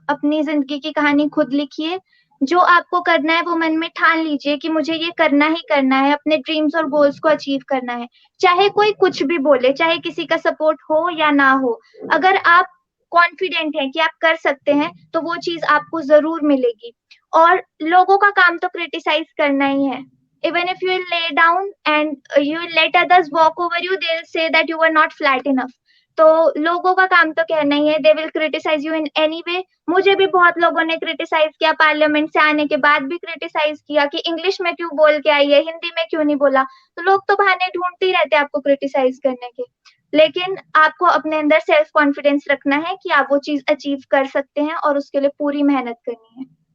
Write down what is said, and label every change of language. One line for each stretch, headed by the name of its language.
Hindi: अपनी ज़िंदगी की कहानी खुद लिखिए। जो आपको करना है वो मन में ठान लीजिए कि मुझे ये करना ही करना है, अपने ड्रीम्स और गोल्स को अचीव करना है। चाहे कोई कुछ भी बोले, चाहे किसी का सपोर्ट हो या ना हो, अगर आप कॉन्फिडेंट हैं कि आप कर सकते हैं, तो वो चीज़ आपको ज़रूर मिलेगी। और लोगों का काम तो क्रिटिसाइज़ करना ही है।
English: Even if you will lay down and you will let others walk over you, they'll say that you were not flat enough.
Hindi: तो लोगों का काम तो कहना ही है,
English: they will criticize you in any way.
Hindi: मुझे भी बहुत लोगों ने क्रिटिसाइज किया, पार्लियामेंट से आने के बाद भी क्रिटिसाइज किया कि इंग्लिश में क्यों बोल के आई है, हिंदी में क्यों नहीं बोला। तो लोग तो बहाने ढूंढते ही रहते हैं आपको क्रिटिसाइज करने के, लेकिन आपको अपने अंदर सेल्फ कॉन्फिडेंस रखना है कि आप वो चीज अचीव कर सकते हैं और उसके लिए पूरी मेहनत करनी है।